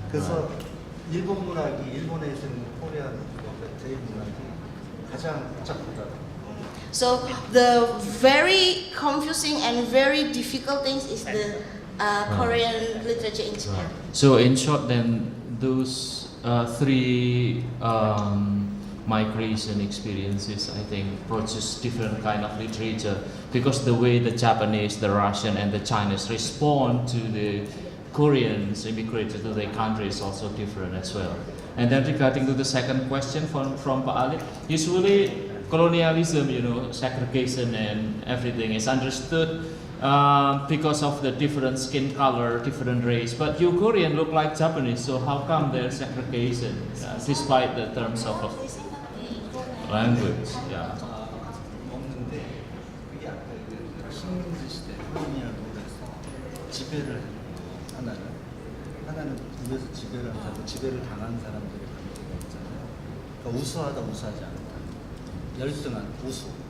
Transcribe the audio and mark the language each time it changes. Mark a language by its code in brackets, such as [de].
[ko] 그래서 일본 문학이 일본에 있는 코리안 제일 문학이 가장 복잡하다. [en] So the very confusing and very difficult things is the Korean literature in Japan. So in short, then those three migration experiences, I think, produce different kind of literature because the way the Japanese, the Russian, and the Chinese respond to the Koreans immigrated to their country is also different as well. And then regarding to the second question from Pak Ali, usually colonialism, segregation and everything is understood because of the different skin color, different race. But you Korean look like Japanese, so how come there's segregation despite the terms of language? Yeah. [ko] 없는데 그게 아까 식민지 시대 콜로니얼에서 지배를 하나는 위에서 지배를 하고 지배를 당한 사람들의 관계가 있잖아요. 그러니까 우수하다 우수하지 않다. 열등한 우수.